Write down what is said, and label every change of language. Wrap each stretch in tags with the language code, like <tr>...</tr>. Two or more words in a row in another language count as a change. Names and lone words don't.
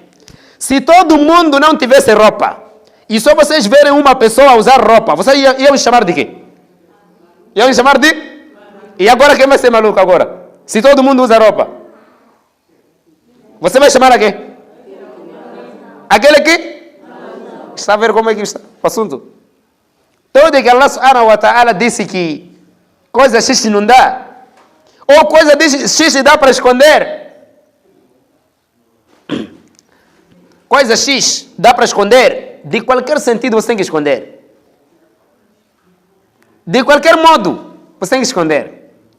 <pt>Se todo mundo não tivesse roupa, e só vocês verem uma pessoa usar roupa, vocês iam chamar de quê? Iam chamar de E agora quem vai ser maluco agora? Se todo mundo usa roupa, você vai chamar a quem? Aquele que? Está a ver como é que está o assunto? Todo que</pt> <ar>الله سبحانه وتعالى</ar> <pt>disse que coisa X não dá, ou coisa X dá para esconder. Coisa X dá para esconder, de qualquer sentido você tem que esconder. De qualquer modo, você tem que esconder.</pt>